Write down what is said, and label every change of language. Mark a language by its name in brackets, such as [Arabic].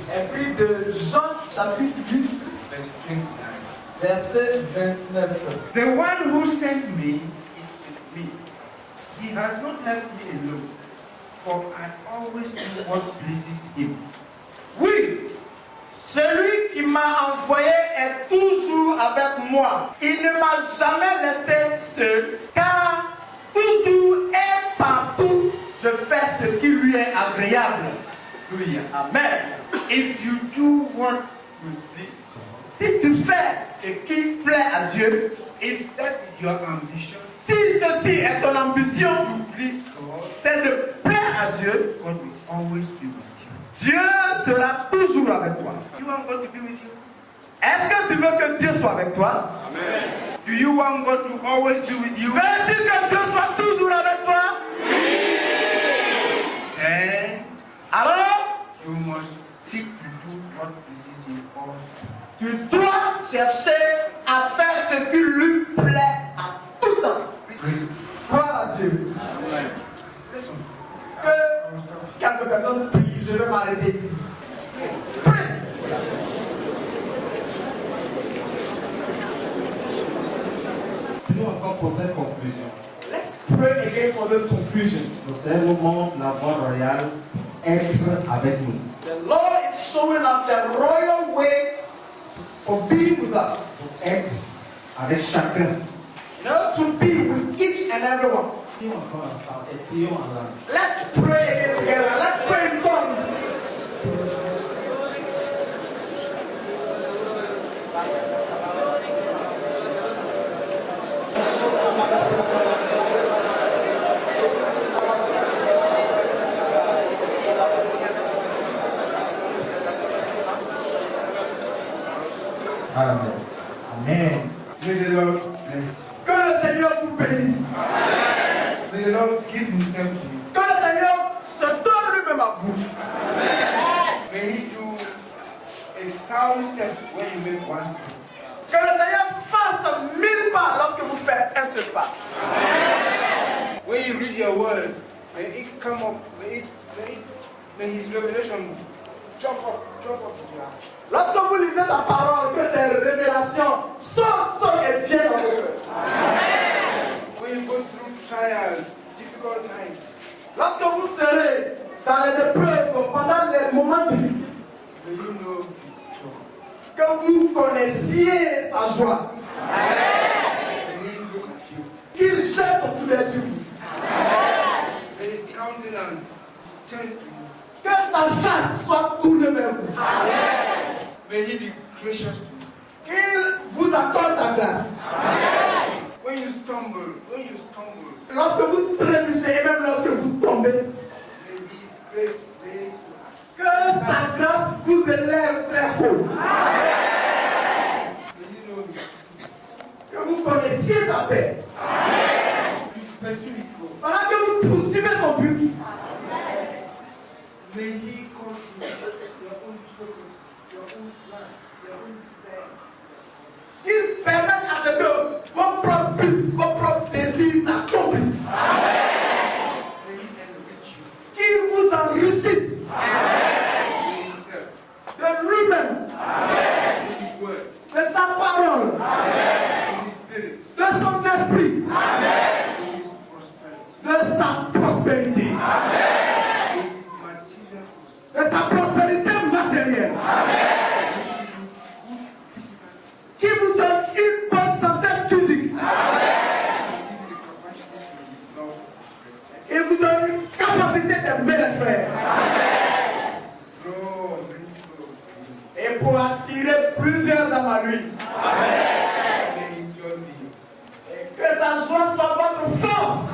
[French] est pris de Jean chapitre 8, [English] verse 29. [French] verset 29. [English] The one who sent me is with me. He has not left me alone, for I always do what pleases him. [French] Oui, celui qui m'a envoyé est toujours avec moi. Il ne m'a jamais laissé seul, car toujours et partout, je fais ce qui lui est agréable. Hallelujah. Amen. [English] If you do what will please God, [French] Si tu fais ce qui plaît à Dieu, [English] if that is your ambition [French] si ceci est ton ambition, [English] to please God, [French] c'est de plaire à Dieu, [English] God will always be with you. [French] Dieu sera toujours avec toi. [English] You want God to be with you? [French] Est-ce que tu veux que Dieu soit avec toi? [English] Do you want God to always be with you? [French] Veux-tu que Dieu soit toujours avec toi? [English] Then [French] Alors, [English] you must seek to do what pleases Him all. [French] tu dois chercher à faire ce qui lui plaît à tout temps. [English] Praise [French] Gloire à Dieu. [English] Listen. [French] Que quelques personnes prient, je vais m'arrêter ici. Prie. Prions encore pour cette conclusion. [English] Let's pray again for this conclusion. [French] Nous servons la voie royale, être avec nous. [English] The Lord is showing us the royal way of being with us. [French] Pour être avec chacun. [English] In order to be with each and every one. [French] Prions encore ensemble et prions en langue. [English] Let's pray again together. Let's pray in tongues. Amen. Amen. May the Lord bless you. [French] Que le Seigneur vous bénisse. [English] May the Lord give Himself to you. [French] Que le Seigneur se donne lui-même à vous. [English] May He do 1,000 steps when you make one step. [French] Que le Seigneur fasse 1000 pas lorsque vous faites un seul pas. [English] When you read your word, may it come up, may His revelation jump up to your heart. [French] Lorsque vous lisez sa parole, que ces révélations sortent et viennent dans vos cœurs. [English] When you go through trials, difficult times, [French] Lorsque vous serez dans les épreuves, pendant les moments difficiles, [English] may you know His joy. [French] que vous connaissiez sa joie, [English] May He look at you. [French] qu'il jette son poulet sur vous, [English] May His countenance turn to you. [French] que sa face soit tournée vers vous, [English] May He be gracious to you. [French] qu'il vous accorde sa grâce. [English] When you stumble, [French] Lorsque vous trébuchez et même lorsque vous tombez, [English] may His grace raise you up. [French] que sa grâce vous élève très haut, [English] May you know His peace. [French] que vous connaissiez sa paix, [English] You pursue His goal. [French] pendant que vous poursuivez son but. [English] May He cause you your own purpose, your own plan, your own desire. [French] Qu'il permette à ce que vos propres buts, vos propres désirs s'accomplissent. [English] May He enrich you. [French] Qu'il vous enrichisse [English] May Himself, [French] de lui-même, [English] with His word, [French] de sa parole, [English] with His spirit, [French] de son esprit, [English] with His prosperity, [French] de sa prospérité, [English] with His material prosperity, [French] de sa prospérité matérielle, qui vous donne une bonne santé physique [English] give His capacity to love and [French] et vous donne une capacité d'aimer les frères [English] draw many souls to Him. [French] et pour attirer plusieurs âmes à lui. [English] May His joy be yours. [French] Et que sa joie soit votre force.